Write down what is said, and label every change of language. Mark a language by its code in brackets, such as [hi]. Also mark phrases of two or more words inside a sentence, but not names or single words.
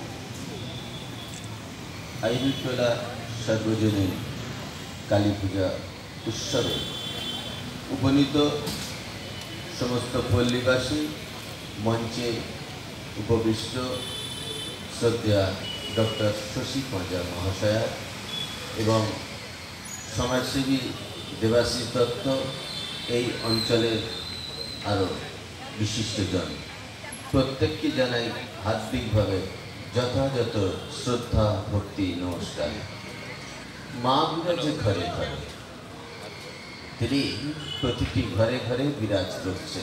[bn] আইবিটোলা সার্বজনীন কালী পূজা উৎসবে উপনীত সমস্ত পল্লীবাসী মঞ্চে উপবিষ্ট শ্রদ্ধা ডক্টর শশী পাঁজা মহাশয়া এবং সমাজসেবী দেবাশীষ দত্ত এই অঞ্চলের আরো বিশিষ্টজন প্রত্যেককে জানাই হার্দিকভাবে যথাযথ শ্রদ্ধা ভক্তি নমস্কার। মা বিরাজ ঘরে ঘরে, তিনি প্রতিটি ঘরে ঘরে বিরাজ করছেন।